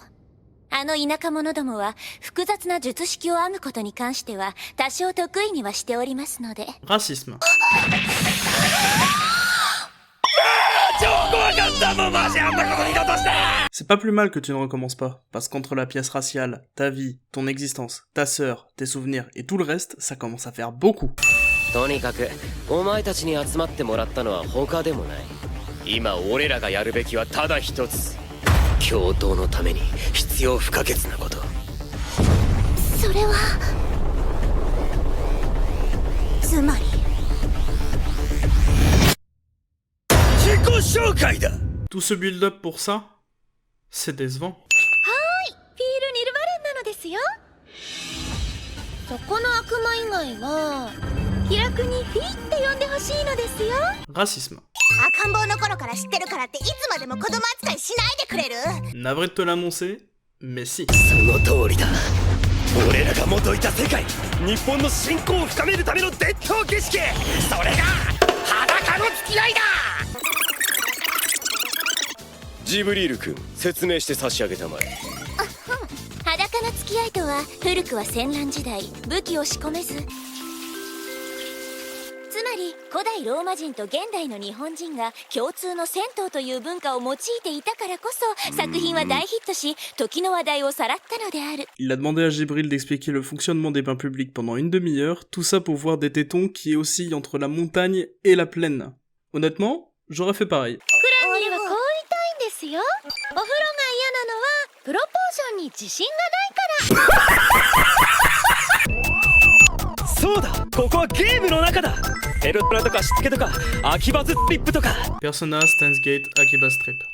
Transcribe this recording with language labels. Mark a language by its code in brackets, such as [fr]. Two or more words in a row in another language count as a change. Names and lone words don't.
[ja] あの田舎者どもは複雑な術式を編むことに関しては多少得意にはしておりますので。 [fr] Racisme. [ja] 超怖かったもうマジあんなこと二度として [fr] C'est pas plus mal que tu ne recommences pas, parce qu'entre la pièce raciale, ta vie, ton existence, ta sœur, tes souvenirs et tout le reste, ça commence à faire beaucoup. [ja] とにかくお前たちに集まってもらったのは他でもない今俺らがやるべきはただ一つ共闘のために必要不可欠なことそれはつまり自己紹介だ [fr] Tout ce build-up pour ça, c'est décevant. [ja] フィール・ニルバレンなのですよ。そこの悪魔以外は気楽にフィーって呼んでほしいのですよ。 [fr] Racisme. [ja] 赤ん坊の頃から知ってるからっていつまでも子供扱いしないでくれる？ [fr] Navré de te l'annoncer, mais si. [ja] その通りだ俺らが元いた世界日本の信仰を深めるための伝統儀式それが裸の付き合いだジブリール君説明して差し上げたまえ裸の付き合いとは古くは戦乱時代武器を仕込めず、つまり古代ローマ人と現代の日本人が共通の銭湯という文化を用いていたからこそ作品は大ヒットし時の話題をさらったのである。 [fr] Il a demandé à Jibril d'expliquer le fonctionnement des bains publics pendant une demi-heure, tout ça pour voir des tétons qui oscillent entre la montagne et la plaine. Honnêtement, j'aurais fait pareil. [ja] クランにはこう言いたいんですよ。お風呂が嫌なのはプロポーションに自信がないから。そうだここはゲームの中だペルトラとかしつけとか秋葉ズッリップとか [fr] Persona, Steins Gate, Akiba Strip.